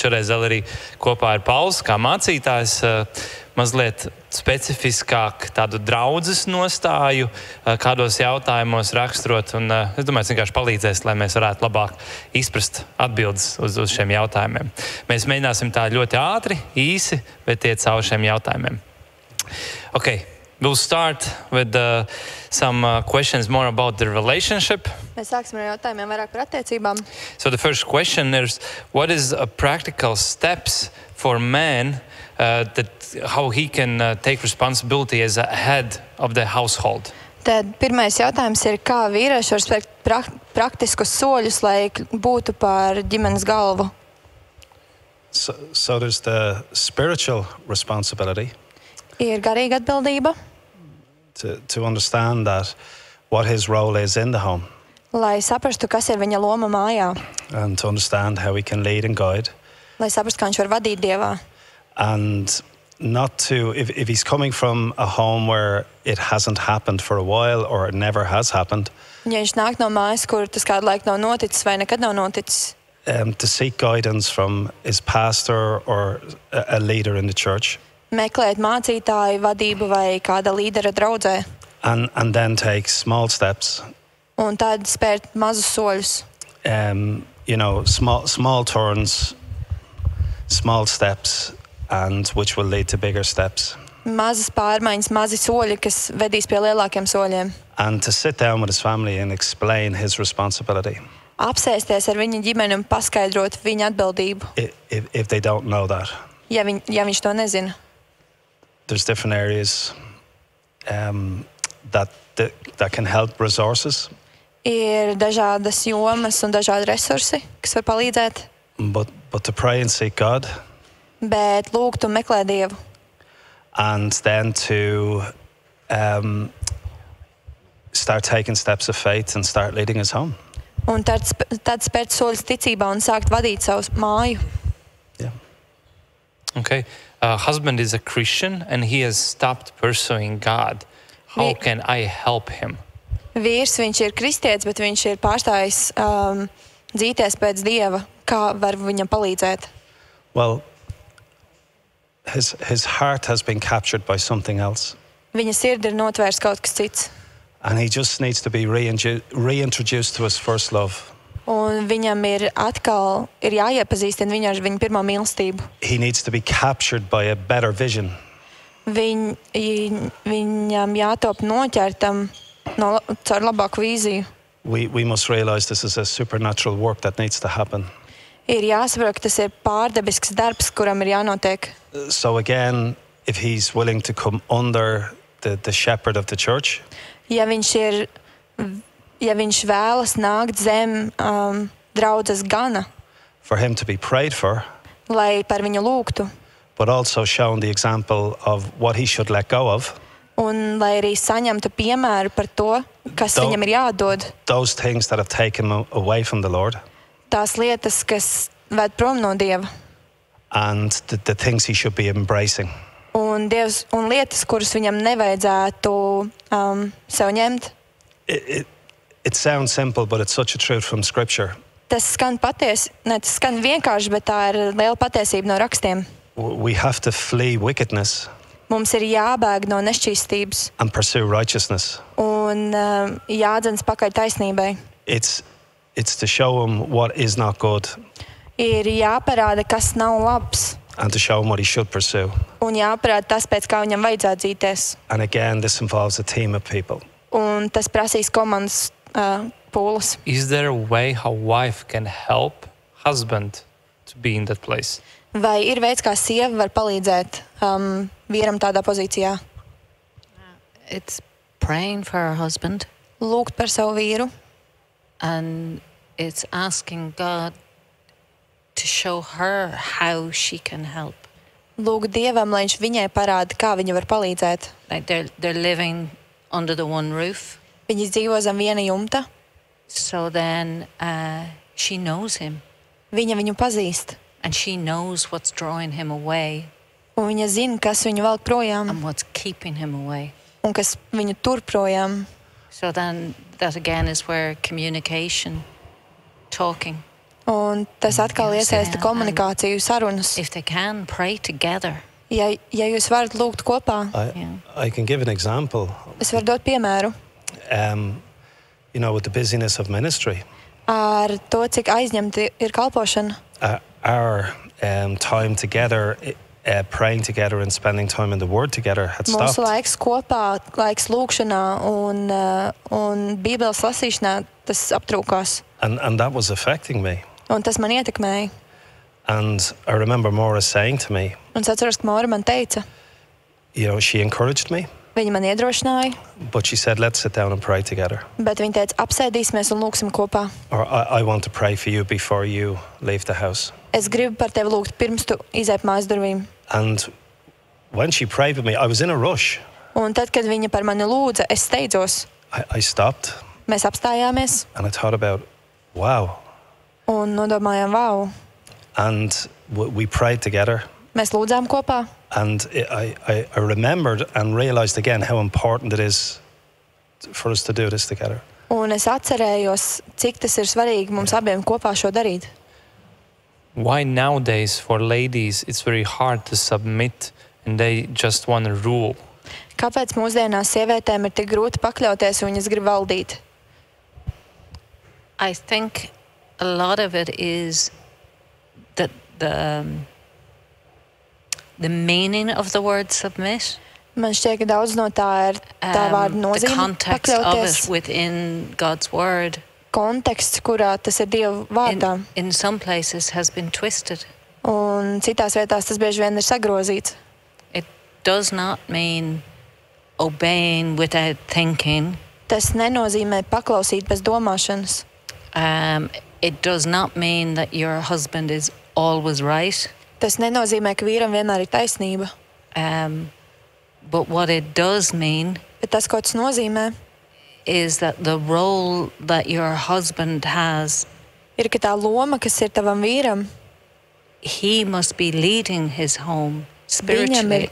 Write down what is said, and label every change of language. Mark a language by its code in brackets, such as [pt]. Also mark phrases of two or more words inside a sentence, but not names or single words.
[lv] Šoreiz vēl arī kopā ar Pauls, kā mācītājs, mazliet specifiskāk tādu draudzes nostāju, kādos jautājumos raksturot. Un, es domāju, tas vienkārši palīdzēs, lai mēs varētu labāk izprast atbildes uz šiem jautājumiem. Mēs mēģināsim tā ļoti ātri, īsi, bet iet cauri šiem jautājumiem. [en] Okay. We'll start with some questions more about the relationship. [lv] Mēs sāksim ar jautājumiem vairāk par attiecībām. [en] So the first question is, what is a practical steps for man that how he can take responsibility as a head of the household? [lv] Tad pirmais jautājums ir, kā vīrieši var spērt praktiskus soļus, lai būtu par ģimenes galvu? [en] So there's the spiritual responsibility. [lv] Ir garīga atbildība. [en] To understand that what his role is in the home. [lv] Lai saprastu, kas ir viņa loma mājā. [en] And to understand how he can lead and guide. [lv] Lai saprastu, kā viņš var vadīt Dievā. [en] And not to, if he's coming from a home where it hasn't happened for a while or it never has happened. [lv] Ja viņš nāk no mājas, kur tas kādu laiku nav noticis vai nekad nav noticis. [en] To seek guidance from his pastor or a leader in the church. [lv] Meklēt mācītāju, vadību vai kāda līdera draudzē. [en] And then take small steps. [lv] Un tad spērt mazus soļus. [en] Small turns, small steps, and which will lead to bigger steps. [lv] Mazas pārmaiņas, mazi soļi, kas vedīs pie lielākiem soļiem. [en] And to sit down with his family and explain his responsibility. [lv] Apsēsties ar viņa ģimeni un paskaidrot viņa atbildību. [en] If they don't know that. [lv] Ja viņš to nezina. [en] There's different areas that can help resources. [lv] Ir dažādas jomas un dažādi resursi, kas var palīdzēt. [en] But to pray and seek God. [lv] Bet lūgt un meklēt Dievu. [en] And then to start taking steps of faith and start leading his home. [lv] Un tad spērt soļus ticībā un sākt vadīt savu māju. [en] Yeah. Okay. Husband is a Christian and he has stopped pursuing God. How can I help him? [lv] Vīrs, viņš ir kristietis, bet viņš ir pārstājis dzīties pēc Dieva. Kā var viņam palīdzēt? [en] Well, his heart has been captured by something else. [lv] Viņa sirdi ir notvērs kaut kas cits. [en] And he just needs to be reintroduced to his first love. [lv] Un viņam ir atkal jāiepazīstina viņu ar viņu pirmo mīlestību. [en] He needs to be captured by a better vision. [lv] Viņam jātop noķertam caur labāku vīziju. [en] We must realize this is a supernatural work that needs to happen. [lv] Ir jāsaprot, ka tas ir pārdabisks darbs, kuram ir jānotiek. [en] So again, if he's willing to come under the shepherd of the church. [lv] Ja viņš vēlas nākt zem draudzes gana. [en] For him to be prayed for. [lv] Lai par viņu lūgtu. [en] But also shown the example of what he should let go of. [lv] Un lai arī saņemtu piemēru par to, kas viņam ir jādod. [en] Those things that have taken him away from the Lord. [lv] Tās lietas, kas ved prom no Dieva. [en] And the things he should be embracing. [lv] Un lietas, kuras viņam nevajadzētu sev ņemt. [en] It sounds simple, but it's such a truth from Scripture. [lv] Tas skan vienkārši, bet tā ir liela patiesība no rakstiem. [en] We have to flee wickedness. [lv] Mums ir jābēg no nešķīstības. [en] And pursue righteousness. [lv] Un jādzenas pakaļ taisnībai. [en] It's to show him what is not good. [lv] Ir jāparāda, kas nav labs. [en] And to show him what he should pursue. [lv] Un jāparāda tas, pēc kā viņam vajadzētu dzīties. [en] And again, this involves a team of people. [lv] Un tas prasīs komandas pūles. [en] Is there a way how wife can help husband to be in that place? [lv] Vai ir veids, kā sieva var palīdzēt vīram tādā pozīcijā? [en] It's praying for her husband. [lv] Lūgt par savu vīru. [en] And it's asking God to show her how she can help. [lv] Lūgt Dievam, lai viņš viņai parāda, kā viņa var palīdzēt. [en] Like they're living under the one roof. [lv] Viņi dzīvo zem viena jumta. [en] So then She knows him, [lv] Viņa viņu pazīst. [en] and she knows what's drawing him away [lv] Un viņa zina, kas viņu velk projām [en] and what's keeping him away. [lv] un kas viņu tur projām. [en] So then that again is where communication, talking, [lv] Un tas atkal [en] Yes, [lv] iesaista [en] yeah, [lv] komunikāciju, sarunas. [en] if they can, pray together. [lv] Ja jūs varat lūgt kopā, [en] I can give an example. [lv] es varu dot piemēru [en] You know, with the busyness of ministry, [lv] ar to, cik aizņemti ir kalpošana. [en] our time together, praying together and spending time in the Word together had [lv] Mūsu [en] stopped. [lv] laiks kopā, laiks lūkšanā un Bībeles lasīšanā, tas aptrūkās. [en] And that was affecting me. [lv] Un tas man ietekmēja. [en] And I remember Maura saying to me, [lv] Un es atceros, ka Maura man teica, [en] you know, she encouraged me, [lv] viņa man iedrošināja, [en] but she said, let's sit down and pray together. [lv] bet viņa teica, apsēdīsimies un lūksim kopā. [en] Or I want to pray for you before you leave the house. [lv] Es gribu par tevi lūgt pirms tu izēp mājas durvīm. [en] And when she prayed with me, I was in a rush. [lv] Un tad, kad viņa par mani lūdza, es steidzos. [en] I stopped [lv] Mēs apstājāmies [en] and I thought about, wow. [lv] un nodomājām, wow, [en] And we prayed together. [lv] mēs lūdzām kopā. [en] And I remembered and realized again how important it is for us to do this together. [lv] Un es atcerējos, cik tas ir svarīgi mums abiem kopā šo darīt. [en] Why nowadays for ladies it's very hard to submit and they just want to rule? [lv] Kāpēc mūsdienās sievietēm ir tik grūti pakļauties un viņas grib valdīt? [en] I think a lot of it is that the meaning of the word submit, [lv] Man šķiet, ka daudz no tā ir tā vārda [en] the [lv] nozīme [en] context of [lv] pakļauties. [en] it within God's word, [lv] Konteksts, kurā tas ir Dieva vārdā. [en] in some places has been twisted. [lv] Un citās vietās tas bieži vien ir sagrozīts. [en] It does not mean obeying without thinking. [lv] Tas nenozīmē paklausīt bez domāšanas. [en] It does not mean that your husband is always right. [lv] Tas nenozīmē, ka vīram vienmēr ir taisnība. [en] But what it does mean [lv] Bet tas, ko tas nozīmē, [en] is that the role that your husband has, [lv] ir, ka tā loma, kas ir tavam vīram, [en] he must be leading his home [lv] viņam ir